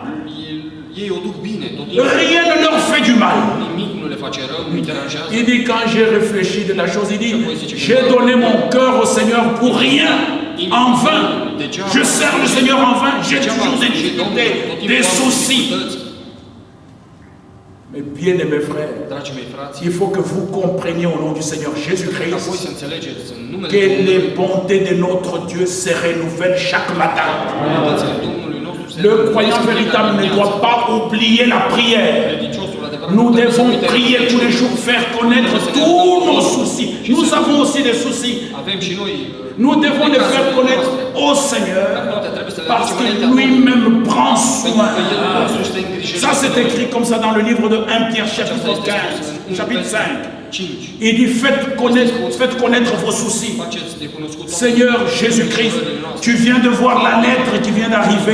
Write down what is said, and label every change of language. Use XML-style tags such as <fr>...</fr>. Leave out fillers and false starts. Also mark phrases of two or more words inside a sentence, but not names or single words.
<ro>Ei o duc bine, tot timpul.</ro> <fr>Rien ne leur fait du mal.</fr> <ro>Nimic nu le face rău, nu-i deranjează.</ro> <fr>Il dit, quand j'ai réfléchi de la chose, il dit, j'ai donné mon cœur au Seigneur pour rien, en vain. Je sers le Seigneur en vain, j'ai toujours des difficultés, des soucis. Mais bien aimés frères,</fr> <ro>Dragii mei frați,</ro> <fr>il faut que vous compreniez au nom du Seigneur</fr> <ro>apoi Jésus-Christ să înțelegeți în numele</ro> <fr>que</fr> <ro>Domnului,</ro> <fr>les bontés de notre Dieu se renouvellent chaque matin.</fr> <ro>bunătățile Domnului nostru se</ro> <fr>Le croyant véritable ne doit pas oublier la prière.</fr> <ro>credinciosul adevărat</ro> <fr>Nous</fr> <ro>nu trebuie să</ro> <fr>devons</fr> <ro>uite</ro> <fr>prier tous les jours, faire connaître tous nos soucis. Nous avons aussi des soucis.</fr> <ro>Avem și noi</ro> <fr>Nous devons les faire connaître au Seigneur parce que lui-même prend soin. Ça c'est écrit comme ça dans le livre de 1 Pierre chapitre 15, chapitre 5. Il dit faites connaître vos soucis. Seigneur Jésus-Christ, tu viens de voir la lettre qui vient d'arriver.</fr>